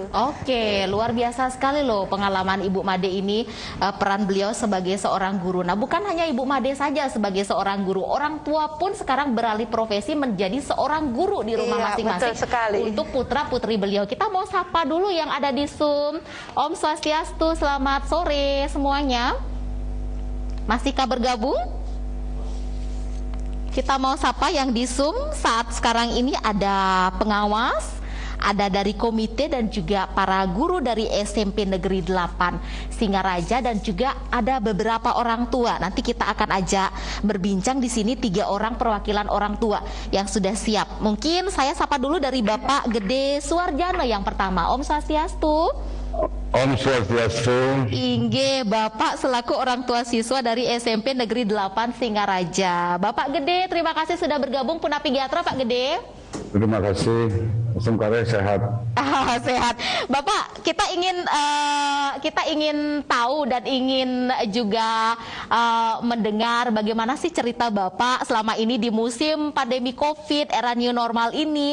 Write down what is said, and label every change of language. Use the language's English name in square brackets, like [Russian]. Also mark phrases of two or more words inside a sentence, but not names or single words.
[Indonesian] Oke, luar biasa sekali loh pengalaman Ibu Made ini, peran beliau sebagai seorang guru. Nah, bukan hanya Ibu Made saja sebagai seorang guru, orang tua pun sekarang beralih profesi menjadi seorang guru di rumah masing-masing. Betul sekali. Untuk putra-putri beliau. Kita mau sapa dulu yang ada di Zoom. [Balinese] Om Swastiastu, [Indonesian] selamat sore semuanya. Masihkah bergabung? Kita mau sapa yang di Zoom saat sekarang ini ada pengawas, ada dari komite dan juga para guru dari SMP Negeri 8 Singaraja dan juga ada beberapa orang tua. Nanti kita akan ajak berbincang di sini 3 orang perwakilan orang tua yang sudah siap. Mungkin saya sapa dulu dari Bapak Gede Suwarjana yang pertama. [Balinese] Om Swastiastu. Om Swastiastu. [Indonesian] Inge, Bapak selaku orang tua siswa dari SMP Negeri 8 Singaraja. Bapak Gede, terima kasih sudah bergabung [Balinese] Punapi Giatra, [Indonesian] Pak Gede. Terima kasih. Semoga sehat. Sehat. Bapak, kita ingin tahu dan ingin juga mendengar bagaimana sih cerita Bapak selama ini di musim pandemi Covid, era [English] new normal [Indonesian] ini.